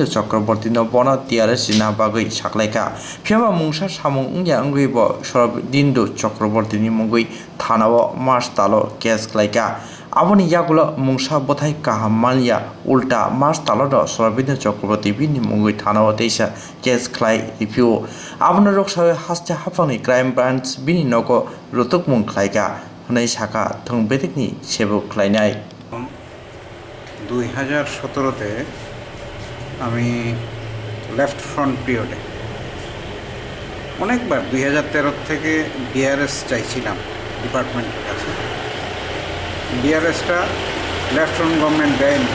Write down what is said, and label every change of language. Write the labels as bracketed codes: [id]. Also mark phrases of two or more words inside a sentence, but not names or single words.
[trp] chakrabartyno bono jina bagwi saklaika Phiyaba mungsa samung ungya bo Sharadindu chakrabartyni mungwi thanao mars talo case klaika aboni yagulo mungsa bothai kaham mania ulta mars talodo Sharadindu chakrabarty bini mungwi thanao teisa case khlai review aboni roksawe haste haphangni [en] crime branch [trp] bini nogo rotokmung khlaika khwlainai bedekni sebuk khwlainai [bn] 2017-তে আমি লেফট ফ্রন্ট পিরিয়ডে অনেকবার 2013 থেকে বিআরএস চাইছিলাম ডিপার্টমেন্টের কাছে। বিআরএসটা লেফট ফ্রন্ট গভর্নমেন্ট দেয়নি।